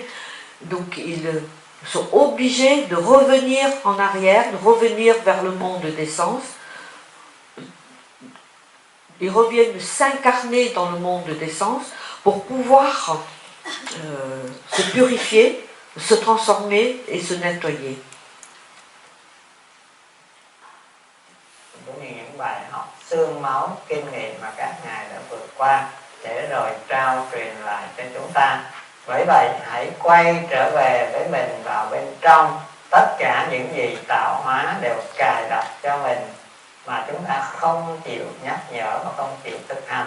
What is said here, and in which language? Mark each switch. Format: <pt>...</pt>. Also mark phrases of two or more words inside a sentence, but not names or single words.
<fr>Donc ils sont obligés de revenir en arrière, de revenir vers le monde des sens. Ils reviennent s'incarner dans le monde des sens pour pouvoir se purifier, se transformer et se nettoyer.</fr> <vi>Cũng như những bài học xương máu kinh nghiệm mà các ngài đã vượt qua, để rồi trao truyền lại cho chúng ta. Bởi vậy hãy quay trở về với mình vào bên trong. Tất cả những gì tạo hóa đều cài đặt cho mình, mà chúng ta không chịu nhắc nhở và không chịu thực hành.</vi>